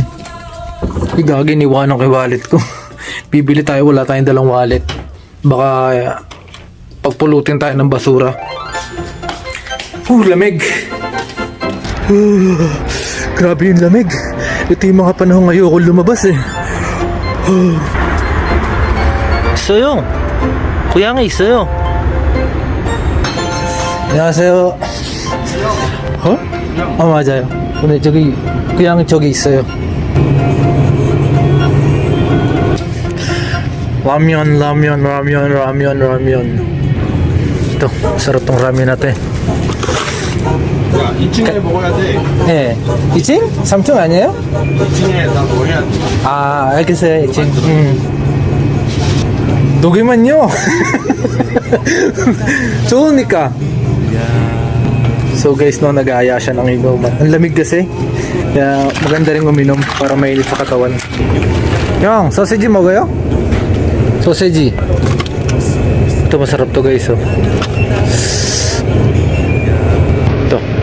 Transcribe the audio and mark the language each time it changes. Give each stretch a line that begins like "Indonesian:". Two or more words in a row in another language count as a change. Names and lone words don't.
Filipino: Gagi, niwanan ko yung wallet ko. Bibili tayo, wala tayong dalang wallet. Baka pagpulutin tayo ng basura. Lamig. Grabe yung lamig. Ito yung mga panahon ayoko lumabas eh.
Korean: 있어요. 고향에 있어요. 안녕하세요. 어? 맞아요. 근데 저기 그냥 저기 있어요. 라면.
Filipino: ito, sarap tong ramen natin.
Korean: 야, 2층에 먹어야 돼. 네. 2층? 3층 아니에요? 2층에 다 먹어야 돼. 아, 알겠어요. 2층. 녹이면요. 좋으니까.
English: So guys,
Filipino: no, nag-aaya siya ng inuman. Ang lamig kasi. Kaya maganda rin uminom para mainit sa katawan. Yung, sausage 먹어요? Sausage. Ito masarap to guys, oh. Ito.